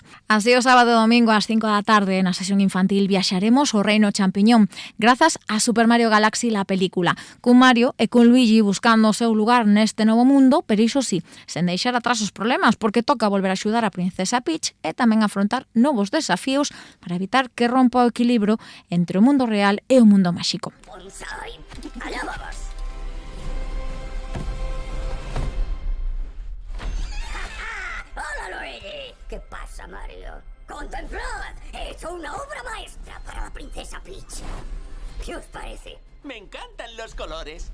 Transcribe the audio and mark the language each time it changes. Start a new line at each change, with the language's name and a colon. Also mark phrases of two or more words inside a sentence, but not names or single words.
Galician: Así o sábado e domingo ás 5 da tarde na sesión infantil viaxaremos ao Reino Champiñón, grazas a Super Mario Galaxy la película, cun Mario e cun Luigi buscando o seu lugar neste novo mundo, pero iso sí, sen deixar atrás os problemas, porque toca volver a axudar a princesa Peach e tamén afrontar novos desafíos para evitar que rompa o equilibrio entre o mundo real e o mundo máxico.
Spanish: Bonsai, allá vamos. Hola, Luigi. ¿Qué pasa, Mario? Contemplad, he hecho una obra maestra para la princesa Peach. ¿Qué os parece? Me encantan los colores.